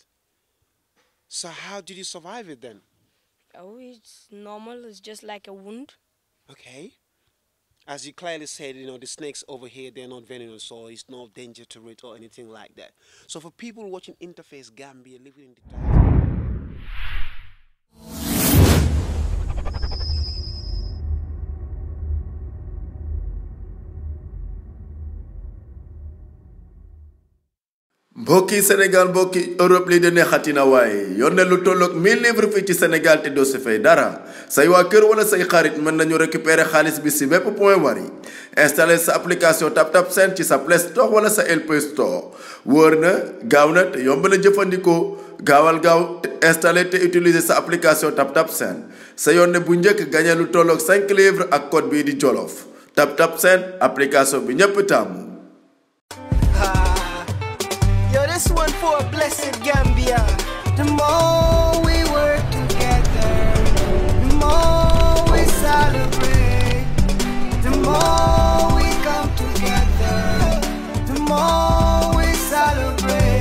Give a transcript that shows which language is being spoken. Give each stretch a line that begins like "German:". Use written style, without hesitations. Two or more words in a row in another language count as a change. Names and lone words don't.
English: So how did you survive it then? Oh, it's normal. It's just like a wound. Okay. As you clearly said, you know, the snakes over here, they're not venomous, so it's no danger to it or anything like that. So for people watching InterFace Gambia, living in the diaspora,
Wolof: mbokki Sénégal mbokki Europe lii de neexatina waaye yónnee lu tolloog 1000 livres fii ci Sénégal te doo si fay dara say waa kër wala say xarit mën nañu récupérer xaalis bi si bépp point Wari installer sa application TapTap Send ci sa Play Store wala sa LP Store wóor na gaaw na te yomb na jëfandikoo gaawal gaaw te installer te utiliser sa application TapTap Send sa yónnee bu njëkk gagné lu tolloog 5 livres ak code bii di Jollof TapTap Send application bi ñëpp taamu.
English: This one for a blessed Gambia. The more we work together, the more we celebrate. The more we come together, the more we celebrate.